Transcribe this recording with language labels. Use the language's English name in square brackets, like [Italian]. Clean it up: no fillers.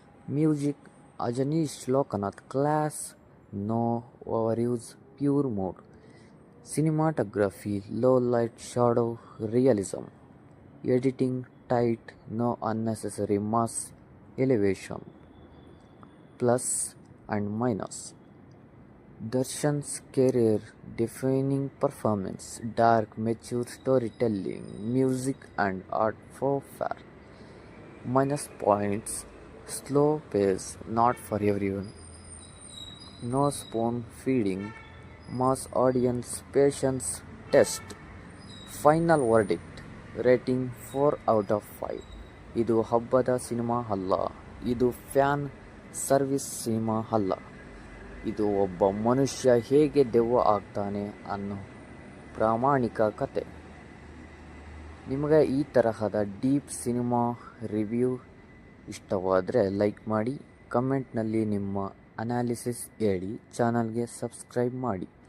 [English] Music, Ajaneesh Loknath. Class, no overuse, pure mood. Cinematography, low light, shadow, realism. Editing tight, no unnecessary mass elevation. Plus and minus. Darshan's career-defining performance, dark, mature storytelling, music and art for fair. Minus points, slow pace, not for everyone. No spoon feeding, mass audience, patience test. Final verdict, rating 4 out of 5. [Kannada] ಇದು ಹಬ್ಬದ cinema ಅಲ್ಲ, ಇದು fan service cinema ಅಲ್ಲ. ಇದು ಒಬ್ಬ ಮನುಷ್ಯ ಹೇಗೆ ದೆವ್ವ ಆಗ್ತಾನೆ ಅನ್ನೋ ಪ್ರಾಮಾಣಿಕ ಕತೆ. ನಿಮಗೆ ಈ ತರಹದ ಡೀಪ್ ಸಿನಿಮಾ ರಿವ್ಯೂ ಇಷ್ಟವಾದರೆ ಲೈಕ್ ಮಾಡಿ, ಕಮೆಂಟ್ನಲ್ಲಿ ನಿಮ್ಮ ಅನಾಲಿಸಿಸ್ ಹೇಳಿ, ಚಾನಲ್ಗೆ ಸಬ್ಸ್ಕ್ರೈಬ್ ಮಾಡಿ.